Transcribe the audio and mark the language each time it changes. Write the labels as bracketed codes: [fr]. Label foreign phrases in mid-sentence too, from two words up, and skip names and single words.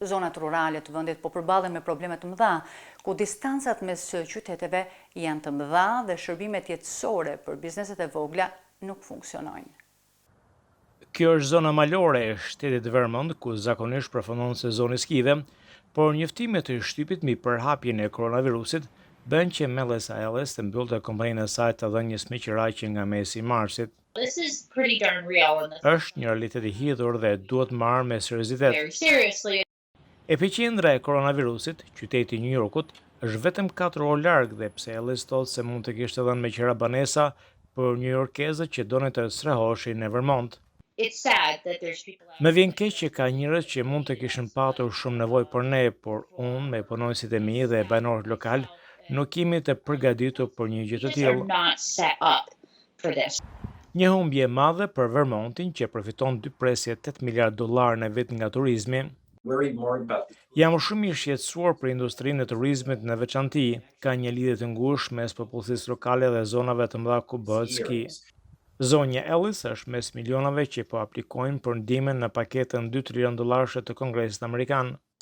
[sq] Zonat rurale të vendit po përballen me probleme të mëdha, ku distancat mes qyteteve janë të mëdha dhe shërbimet jetësore për bizneset e vogla nuk funksionojnë. Kjo është zona malore e shtetit Vermont, ku zakonisht përfundon sezoni skive, por njoftimet e shtypit mbi përhapjen e koronavirusit bën që Melissa Ellis të mbyllte kompaninë e saj të dhënies me qiraqe nga mesi i marsit. [en] This is pretty darn real. [sq] Është një realitet i hidhur dhe duhet marrë me seriozitet. [en] Very seriously. [sq] Epiqendra e koronavirusit, qyteti i New Yorkut, është vetëm 4 orë larg dhe pse Ellis thotë se mund të kishte dhënë me qira banesa për newyorkezët që donin të strehoshin në Vermont. [en] It's sad that there's people out [sq] Më vjen keq që ka njerëz që mund të kishin patur shumë nevojë për ne, por unë me punonësit e mi dhe banorët lokal nuk jemi të përgatitur për një gjë të [en] are [sq] tillë. [en] not set up for this. [sq] Një humbje e madhe për Vermontin që përfiton 2.8 miliard dollar në vit nga turizmi. Jam shumë i shqetësuar për industrinë e turizmit në veçanti, ka një lidhje të ngushtë mes popullsisë lokale dhe zonave të mëdha ku bëhet ski. Zonja Ellis është mes milionave që po aplikojnë për ndihmën në paketën 2 trilion dollarësh të Kongresit Amerikan.